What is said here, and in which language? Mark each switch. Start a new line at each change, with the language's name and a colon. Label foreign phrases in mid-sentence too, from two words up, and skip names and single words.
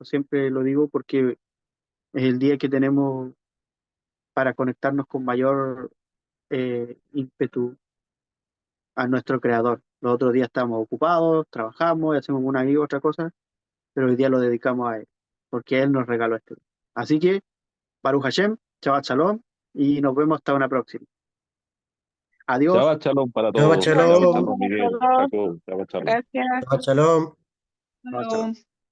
Spanish: Siempre lo digo porque es el día que tenemos para conectarnos con mayor ímpetu a nuestro Creador. Los otros días estamos ocupados, trabajamos y hacemos una y otra cosa, pero hoy día lo dedicamos a Él, porque Él nos regaló este día. Así que,
Hebrew: Baruch Hashem, Shabbat Shalom,
Spanish: y nos vemos hasta una próxima. Adiós.
Hebrew: Shabbat shalom para Shabbat
Spanish: todos.
Hebrew: Shabbat shalom. shalom, Miguel, Jacob. Shabbat shalom.
Spanish: Gracias.
Hebrew: Shabbat shalom. Shabbat shalom.